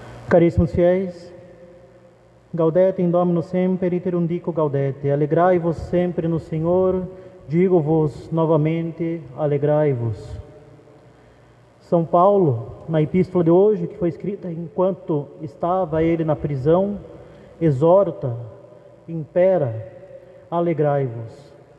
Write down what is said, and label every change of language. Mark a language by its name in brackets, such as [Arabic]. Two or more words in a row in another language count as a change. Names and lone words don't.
[Portuguese] Caríssimos fiéis, [Latin] Gaudete in Domino semper iterum dico Gaudete, [Portuguese] alegrai-vos sempre no Senhor, digo-vos novamente, alegrai-vos. São Paulo, na epístola de hoje, que foi escrita enquanto estava ele na prisão, exorta, impera, alegrai-vos.